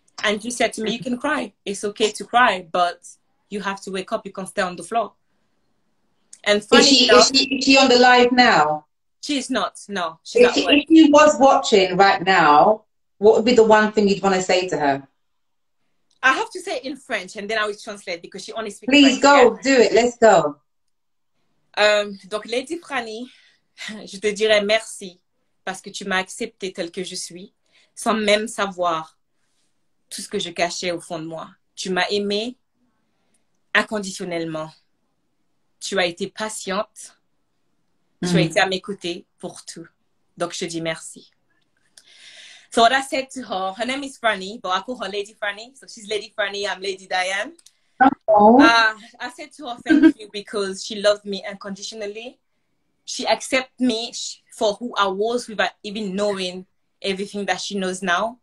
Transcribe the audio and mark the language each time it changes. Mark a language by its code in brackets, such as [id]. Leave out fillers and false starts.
[en] And she said to me, you can cry. It's okay to cry, but you have to wake up. You can't stay on the floor. And funny enough, is she on the live now? She's not. No, she's not. If she was watching right now, what would be the one thing you'd want to say to her? I have to say it in French, and then I will translate because she only speaks French. Please go, do it. Let's go. [fr] Donc, Lady Franny, je te dirais merci parce que tu m'as accepté tel que je suis, sans même savoir tout ce que je cachais au fond de moi. Tu m'as aimé inconditionnellement. Tu as été patiente. Tu as été à mes côtés pour tout. Donc, je te dis merci. [en] So what I said to her name is Franny, but I call her Lady Franny. So she's Lady Franny, I'm Lady Diane. Oh. I said to her, thank you, because she loved me unconditionally. She accepted me for who I was without even knowing everything that she knows now.